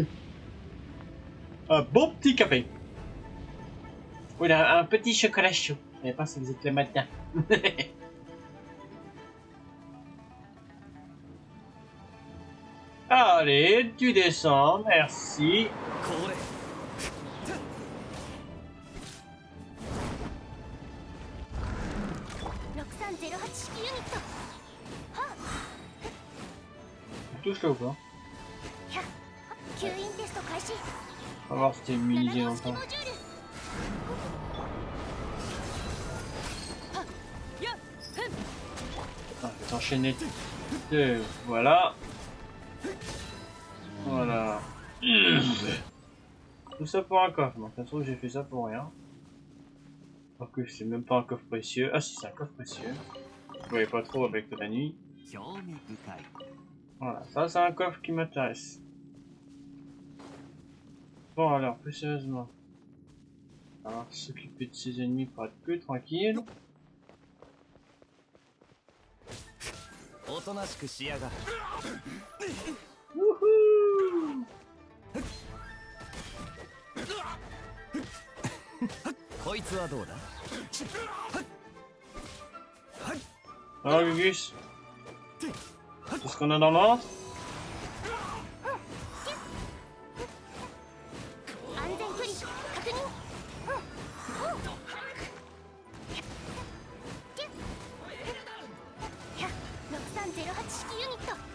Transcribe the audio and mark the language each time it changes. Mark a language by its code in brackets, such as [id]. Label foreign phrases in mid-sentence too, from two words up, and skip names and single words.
[fr] Un bon petit café. Oui, un petit chocolat chaud. Je savais pas si vous êtes le matin. Allez, tu descends, merci. [ja] これ。 6308式ユニット。 [fr] Tu touches là ou pas? [ja] 吸引テスト開始。 [fr] On va voir si t'es immunisé [ja] 7号式 [fr] longtemps. [ja] モジュール。 [fr] Ah, je vais t'enchaîner. Voilà. Voilà. Tout ça pour un coffre. Donc, ça se trouve, j'ai fait ça pour rien. Alors que c'est même pas un coffre précieux. Ah, si, c'est un coffre précieux. Vous voyez pas trop avec la nuit. [ja] 興味深い。 [fr] Voilà, ça, c'est un coffre qui m'intéresse. Bon, alors, plus sérieusement. Alors, s'occuper de ses ennemis pour être plus tranquille. [ja] おとなしくしやがれ。 Wouhou! こいつはどうだ。 [fr] Alors, Gugus, c'est ce qu'on a dans le ventre? [ja] 安全距離確認。 6308式ユニット。